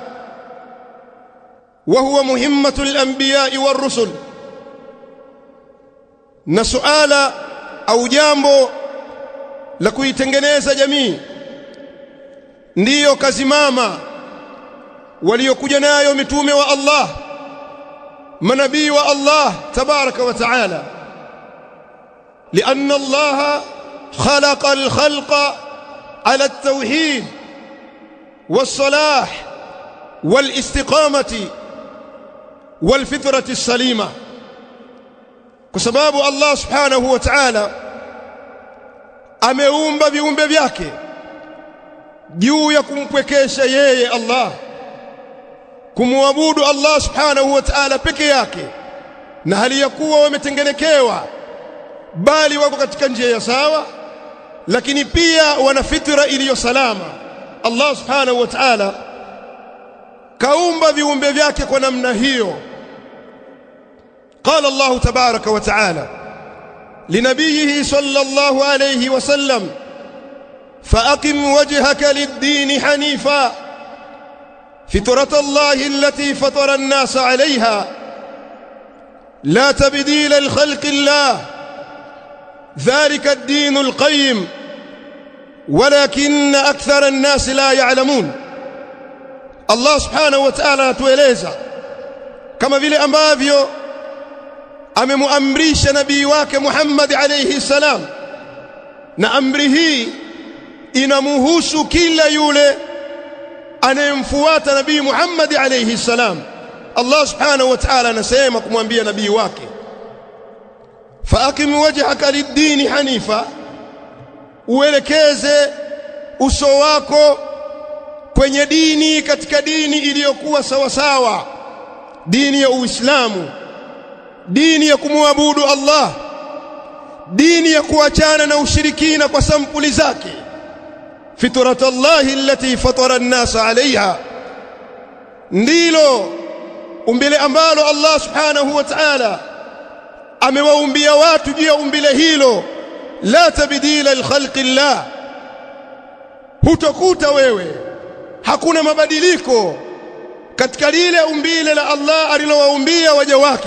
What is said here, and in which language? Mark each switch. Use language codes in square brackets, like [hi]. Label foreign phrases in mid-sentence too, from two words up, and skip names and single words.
[ar] وهو مهمة الأنبياء والرسل, [sw] na suala au jambo la kuitengeneza jamii ndiyo kazi mama waliokuja nayo mitume wa Allah, manabii wa Allah [ar] تبارك وتعالى. لأن الله خلق الخلق على التوحيد والصلاح والاستقامة والفطرة السليمة. كسباب الله سبحانه وتعالى [sw] ameumba viumbe vyake juu ya kumpwekesha yeye Allah, kumwabudu Allah [ar] سبحانه وتعالى [sw] peke yake, na hali ya kuwa wametengenekewa, bali wako katika njia ya sawa, lakini pia wana fitra iliyo salama. Allah [ar] سبحانه وتعالى [sw] kaumba viumbe vyake kwa namna hiyo. [ar] قال الله تبارك وتعالى لنبيه صلى الله عليه وسلم, فأقم وجهك للدين حنيفا فطرة الله التي فطر الناس عليها لا تبديل لخلق الله ذلك الدين القيم ولكن أكثر الناس لا يعلمون. [sw] Allah [ar] سبحانه وتعالى [sw] anatueleza kama vile ambavyo amemuamrisha nabii wake Muhammad [ar] عليه السلام, [sw] na amri hii inamuhusu kila yule anayemfuata nabii Muhammad [ar] عليه السلام. [sw] Allah [ar] سبحانه وتعالى [sw] anasema kumwambia nabii wake, [ar] فأقم وجهك للدين حنيفا, [sw] uelekeze uso wako kwenye dini, katika dini iliyokuwa sawa sawa, dini ya Uislamu, dini ya kumwabudu Allah, dini ya kuachana na ushirikina kwa sampuli zake. [ar] فطرة الله التي فطر الناس عليها, [sw] ndilo umbile ambalo Allah [ar] سبحانه وتعالى [sw] amewaumbia watu juu ya umbile hilo. [ar] لا تبديل لخلق الله, [sw] hutakuta wewe hakuna mabadiliko katika lile umbile la Allah alilowaumbia waja wake.